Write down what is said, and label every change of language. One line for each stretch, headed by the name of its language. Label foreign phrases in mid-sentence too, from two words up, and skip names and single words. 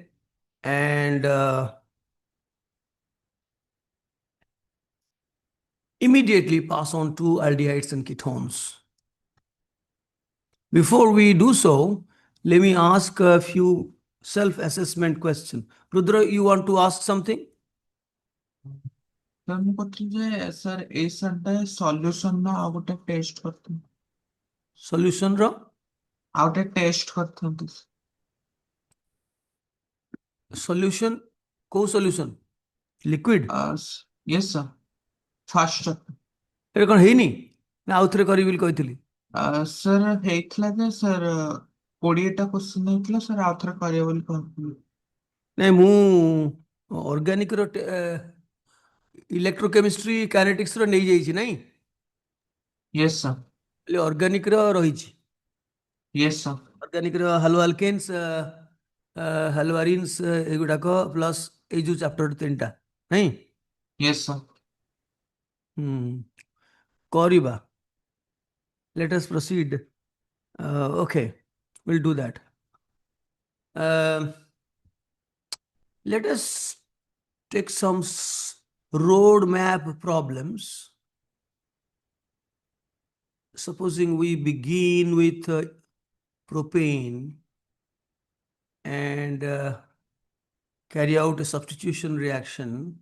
English: And immediately pass on to aldehydes and ketones. Before we do so, let me ask a few self-assessment questions. Rudra, you want to ask something?
Odia: ସାର୍ ମୁଁ କହୁଥିଲି ଯେ ସାର୍ ଏଇ ସାର୍ଟା ସଲ୍ୟୁସନର ଆଉ ଗୋଟେ ଟେଷ୍ଟ କରିଥାନ୍ତି। Solution ର ଆଉ ଗୋଟେ ଟେଷ୍ଟ କରିଥାନ୍ତି। solution କୋଉ solution?
English: Liquid? yes sir fast
Odia: ଏବେ କଣ ହେଇନି? ନା ଆଉଥରେ କରିବି ବୋଲି କହିଥିଲି। ସାର୍ ହେଇଥିଲା ଯେ ସାର୍ 20ଟା କ୍ୱେଶ୍ଚିନ୍ ହେଇଥିଲା ସାର୍ ଆଉ ଥରେ କରିବ ବୋଲି କହିଥିଲି। ନାଇଁ ମୁଁ ଅର୍ଗାନିକର ଇଲେକ୍ଟ୍ରୋକେମିଷ୍ଟ୍ରି କାଇନେଟିକ୍ସର ନେଇଯାଇଛି ନାଇଁ?
English: yes sir
Odia: ହେଲେ ଅର୍ଗାନିକର ରହିଛି।
English: yes sir
Odia: ଅର୍ଗାନିକର
English: halo alkanes haloarenes
Odia: ଏଗୁଡ଼ାକ ପ୍ଲସ୍ ଏଇ ଯୋଉ ଚାପ୍ଟର ତିନିଟା ନାଇଁ?
English: yes sir
Odia: କରିବା.
English: Let us proceed. Okay, we'll do that. Let us take some road map problems. Supposing we begin with propane and carry out a substitution reaction.